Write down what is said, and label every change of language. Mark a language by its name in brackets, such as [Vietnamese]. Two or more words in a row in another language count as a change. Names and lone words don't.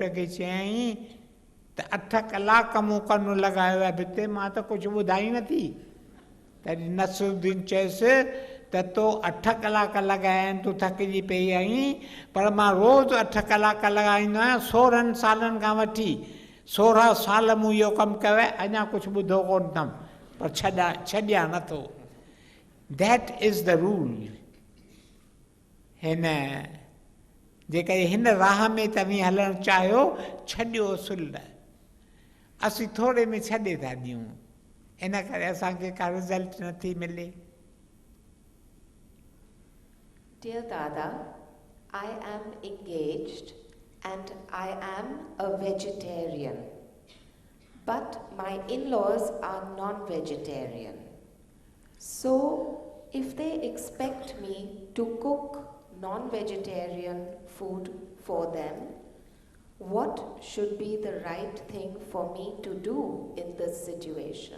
[Sindhi] खे चयईं त 8 कलाक मूं कनु लॻायो आहे भिते मां त कुझु ॿुधाई नथी तॾहिं नसरुद्दीन चयसि त तो 8 कलाक लॻाया आहिनि तूं थकिजी पई आहीं पर मां रोज़ु 8 कलाक लॻाईंदो आहियां 16 सालनि खां वठी 16 साल मूं इहो कमु कयो आहे अञा कुझु ॿुधो कोन अथमि पर छॾियां नथो [English] that is the rule [Sindhi] हिन जेकॾहिं हिन राह में तव्हीं हलणु चाहियो छॾियो सुल असीं थोरे में छॾे था ॾियूं इन करे असांखे का रिज़ल्ट नथी मिले [English] Dear Dada, I am engaged and I am a vegetarian, but my in-laws are non-vegetarian. So, if they expect me to cook non-vegetarian food for them, what should be the right thing for me to do in this situation?